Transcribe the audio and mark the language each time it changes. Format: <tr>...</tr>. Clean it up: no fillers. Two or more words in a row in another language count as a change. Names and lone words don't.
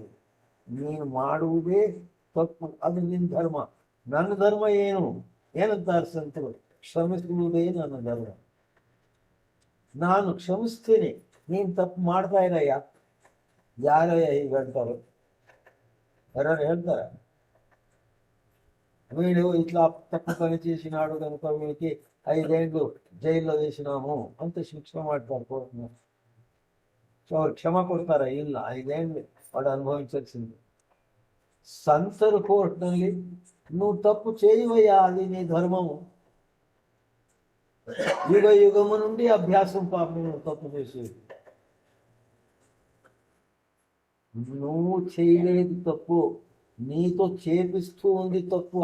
<kn>ನೀನು ಮಾಡುವುದೇ ತಪ್ಪು, ಅದು ನಿನ್ನ ಧರ್ಮ. ನನ್ನ ಧರ್ಮ ಏನಂತಾರೆ ಸಂತರು? ಕ್ಷಮಿಸುವುದೇ ನನ್ನ ಧರ್ಮ. ನಾನು ಕ್ಷಮಿಸ್ತೇನೆ, ನೀನು ತಪ್ಪು ಮಾಡ್ತಾ ಇರಯ್ಯ. ಯಾರಯ್ಯ ಹೀಗಂತಾರೆ? ಯಾರು ಹೇಳ್ತಾರೆ?</kn> <te>వీడు ఇట్లా తప్పు పని చేసినాడు కనుక వీడికి 5 ఏళ్ళు జైల్లో వేసినాము అంత శిక్ష ಮಾಡ್ತಾರೆ కోర్టును.</te> <kn>ಅವ್ರು ಕ್ಷಮ ಕೊಡ್ತಾರ? ಇಲ್ಲ, 5</kn> <te>ಏళ్ళు వాడు అనుభవించాల్సింది. సంతరు కోర్టుನಲ್ಲಿ నువ్వు తప్పు చేయవయ్యా, అది నీ ధర్మము. యుగ యుగము నుండి అభ్యాసం పాపం నువ్వు తప్పు చేసేది. నువ్వు చేయలేదు తప్పు, నీతో చేపిస్తూ ఉంది తప్పు.</te>